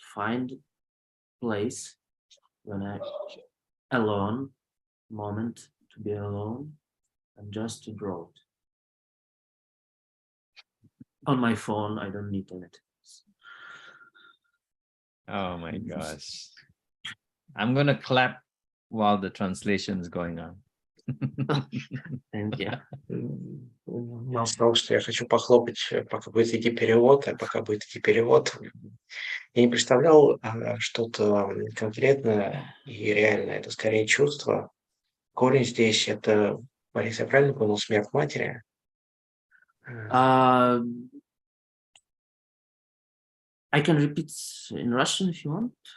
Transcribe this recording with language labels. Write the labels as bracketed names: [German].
[English] Find place when I alone, moment to be alone, and just to draw it. On my phone, I don't need anything else. Oh my gosh. I'm gonna clap while the translation is going on. Thank you. [Russian] Мел сказал, что я хочу похлопать, пока будет идти перевод, а пока будет идти перевод. Я не представлял что-то конкретное и реальное. Это скорее чувство. Корень здесь это, Борис, я правильно понял, смерть матери? [English] I can repeat in Russian if you want.